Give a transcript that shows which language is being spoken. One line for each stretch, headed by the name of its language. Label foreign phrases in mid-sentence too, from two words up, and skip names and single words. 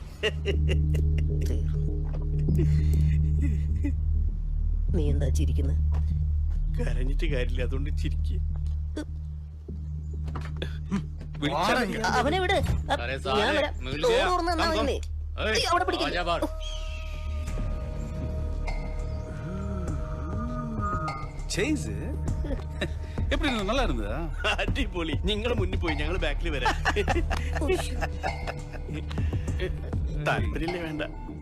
Malayalam: നീ എന്താ ചിരിക്കുന്നത്? കരഞ്ഞിട്ട് കാര്യമില്ല, അതുകൊണ്ട് ചിരിക്കുക. അവനെ വിട്. ഞാൻ വരാം. ഡോർ തുറന്ന് തന്നാ മതി. അവിടെ പിടിക്കില്ല.
Tamil: எப்படி நல்லா இருந்ததா?
Malayalam: அடிப்பொலி. നിങ്ങൾ മുന്നിൽ പോയി, ഞങ്ങൾ ബാക്കിൽ വരാം. താല്പര്യമില്ലേ? വേണ്ട.